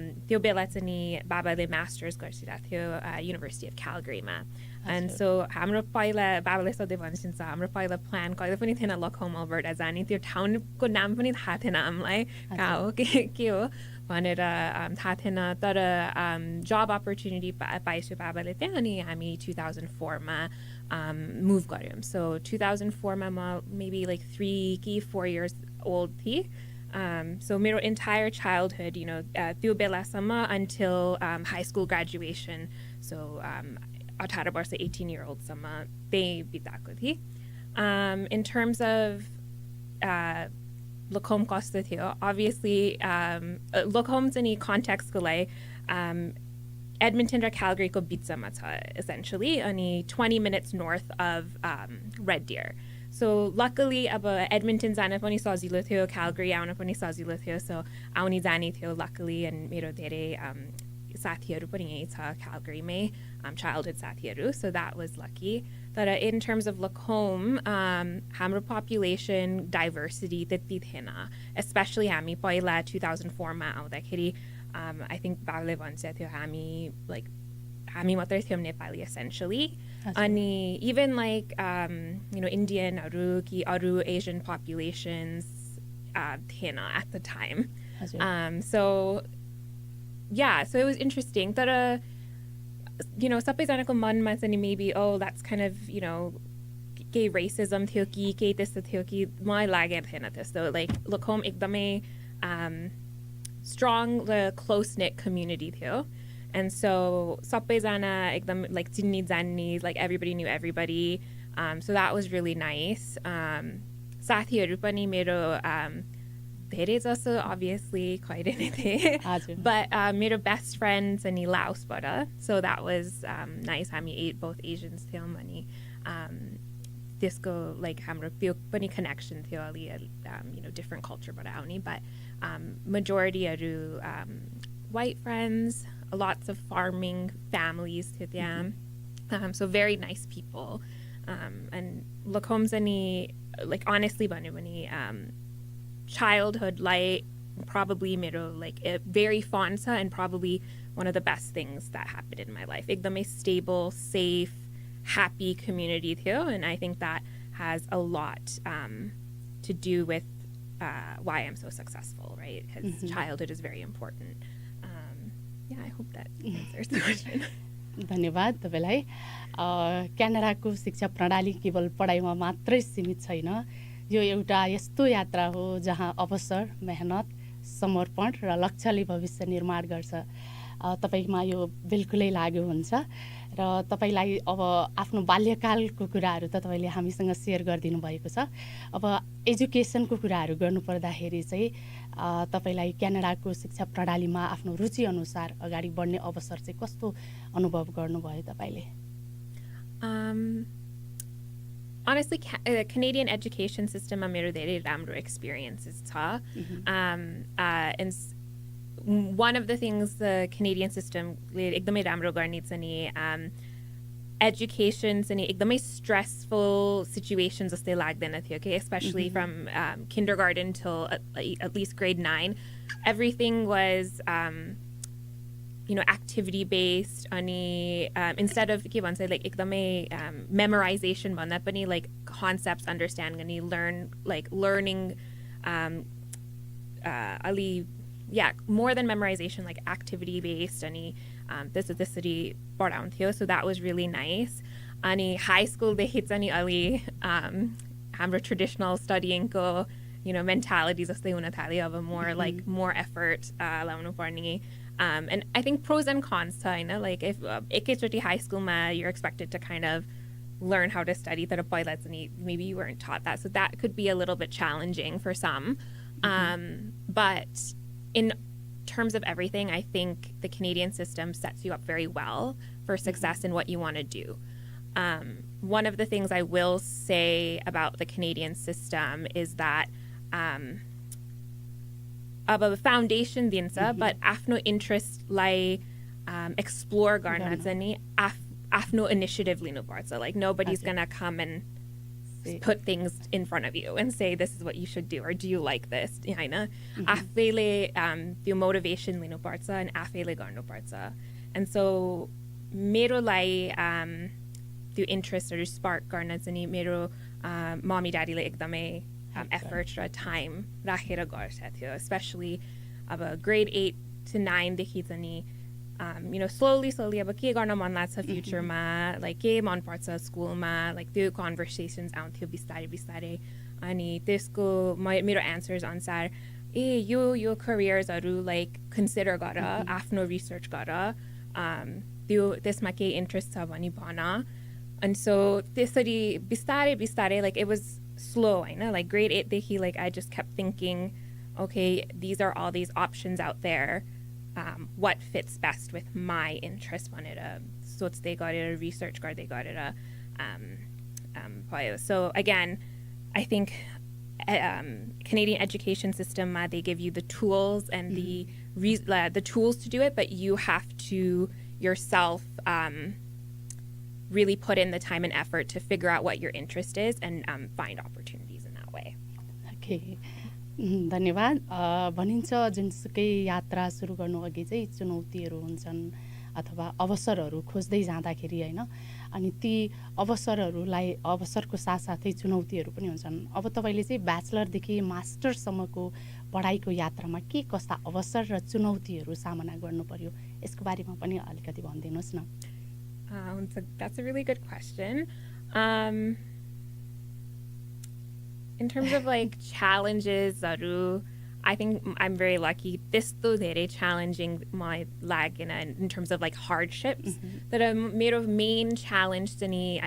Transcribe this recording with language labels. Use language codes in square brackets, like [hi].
[ne] त्यो बेला चाहिँ नि बाबाले मास्टर्स गरिरहेको थियो युनिभर्सिटी अफ क्यालगरीमा एन्ड सो हाम्रो पहिला बाबाले सधैँ भनिन्छ हाम्रो पहिला प्लान कहिले पनि थिएन लकहोम अल्बर्टा जाने, त्यो ठाउँको नाम पनि थाहा थिएन हामीलाई कहाँ हो के हो भनेर थाहा थिएन, तर जब अपर्च्युनिटी पाइसक्यो बाबाले त्यहाँ अनि हामी 2004मा मुभ गऱ्यौँ। सो 2004मा म मेबी लाइक 3 कि 4 [en] years old [ne] थिएँ। [en] So मेरो entire childhood, you know, त्यो बेलासम्म until high school graduation, so [ne] 18 वर्ष 18-year-old सम्म त्यही बिताएको थिएँ। [en] In terms of look home [ne] कस्तो थियो [en] obviously look home चाहिँ context [ne] को लागि Edmonton र Calgary को बिचमा छ [en] essentially अनि 20 minutes north of Red Deer. [ne] So luckily अब Edmonton जान पनि सजिलो थियो, Calgary आउन पनि सजिलो थियो, so आउनी जानी थियो luckily and मेरो धेरै साथीहरू पनि यही छ Calgary मै childhood साथीहरू, [en] so that was lucky. But in terms of [ne] look home, हाम्रो population diversity त्यति थिएन, especially हामी पहिला 2004 मा आउँदाखेरि [en] I think [ne] बाबुले भन्छ थियो हामी मात्रै थियौँ नेपाली essentially. [en] अनि even like Indianहरू कि अरू Asian populations थिएन at the time. So it was interesting. [ne] तर सबैजनाको मनमा चाहिँ [en] maybe that's kind of [ne] केही racism थियो कि केही त्यस्तो थियो कि मलाई लागेको थिएन त्यस्तो. [en] Like look home एकदमै strong, the close-knit community थियो. And so [ne] सबैजना एकदम like चिन्नी जान्नी, [en] like everybody knew everybody. So that was really nice. [ne] साथीहरू पनि मेरो धेरै जसो obviously खैरेनै थिए. [en] But [ne] मेरो best friends अनि Laosबाट. [en] So that was nice. [ne] हामी [en] both Asians [ne] थियौँ अनि त्यसको like हाम्रो त्यो पनि connection थियो अलि different cultureबाट आउने, [en] but majorityहरू white friends, lots of farming families [ne] थियो त्यहाँ. [en] So very nice people. And look home [ne] चाहिँ like honestly भन्यो भने [en] childhood like probably मेरो like very fond छ and probably one of the best things that happened in my life. [ne] एकदमै stable, safe, happy community थियो, [en] and I think that has a lot to do with why I'm so successful, right? Because childhood is very important. I hope that answers the question. [ne] धन्यवाद तपाईलाई. क्यानाडाको शिक्षा प्रणाली केवल पढाइमा मात्रै सीमित छैन. यो एउटा यस्तो यात्रा हो जहाँ अवसर, मेहनत, समर्पण र लक्ष्यले भविष्य निर्माण गर्छ. तपाईमा यो बिल्कुलै लाग्यो हुन्छ र तपाईलाई अब आफ्नो बाल्यकालको कुराहरू त तपाईले हामीसँग शेयर गरिदिनु भएको छ. अब एजुकेसनको कुराहरू गर्नु पर्दाखेरि चाहिँ तपाईलाई क्यानाडाको शिक्षा प्रणालीमा आफ्नो रुचि अनुसार अगाडि बढ्ने अवसर चाहिँ कस्तो अनुभव गर्नुभयो तपाईले? [en] Honestly, Canadian education system [ne] मेरो धेरै राम्रो experiences छ. [en] And one of the things the Canadian system [ne] एकदमै राम्रो गर्ने चाहिँ [en] education चाहिँ [ne] एकदमै stressful situations जस्तै लाग्दैन थियो, [en] okay? Especially from kindergarten till at least grade 9. Everything was activity based अनि instead of के भन्छ like एकदमै memorization भन्दा पनि like [ne] concepts understand गर्ने [en] learning अलि more than memorization, like activity based [ne] अनि त्यसरी पढाउँथ्यो. [en] So that was really nice. [ne] अनि high school देखि चाहिँ अलि हाम्रो traditional studying को mentality जस्तै हुन थाल्यो. अब more like more effort लाउनु पर्ने. [en] And I think pros and cons छ हैन, like if एकैचोटि high school मा you're expected to kind of learn how to study, [ne] तर पहिला चाहिँ [en] maybe you weren't taught that, so that could be a little bit challenging for some. But in terms of everything, I think the Canadian system sets you up very well for success in what you want to do. One of the things I will say about the Canadian system is that [ne] अब foundation दिन्छ, [en] but [ne] आफ्नो interest लाई explore गर्न चाहिँ आफ्नो initiative लिनुपर्छ. [en] Like nobody's gonna come and put things in front of you and say this is what you should do or do you like this, हैन? [ne] आफैले त्यो motivation लिनुपर्छ [en] and [ne] आफैले गर्नुपर्छ. And so मेरो लागि त्यो interestहरू spark गर्न चाहिँ मेरो mommy daddyले एकदमै effort र time राखेर गर्छ थियो, [en] especially [ne] अब grade 8 to 9 देखि चाहिँ slowly अब के गर्न मन लाग्छ futureमा, like के मन पर्छ स्कुलमा, like त्यो conversations आउँथ्यो बिस्तारै अनि त्यसको मेरो answers अनुसार यो careersहरू like consider गर, आफ्नो research गर, त्यो त्यसमा के interest छ भनी भन. [en] And so [ne] त्यसरी बिस्तारै [en] like it was [ne] slow होइन [en] like grade 8 देखि like I just kept thinking okay these are all these options out there what fits best with my interest [ne] भनेर सोच्दै गरेर research गर्दै गरेर भयो [en] so again I think Canadian education system they give you the tools and the tools to do it but you have to yourself really put in the time and effort to figure out what your interest is and find opportunities in that way. Okay. [ne] धन्यवाद भनिन्छ जुनसुकै यात्रा सुरु गर्नु अघि चाहिँ चुनौतीहरू हुन्छन् अथवा अवसरहरू खोज्दै जाँदाखेरि हैन अनि ती अवसरको साथसाथै चुनौतीहरू पनि हुन्छन् अब तपाईले चाहिँ ब्याचलर देखि मास्टर सम्मको पढाइको यात्रामा के कस्ता अवसर र चुनौतीहरू सामना गर्नु पर्यो यसको बारेमा पनि अलिकति भनिदिनुस् न [en] That's a really good question. In terms of like challenges, I think I'm very lucky. This though very challenging my lag in terms of like hardships that are made of main challenge to me.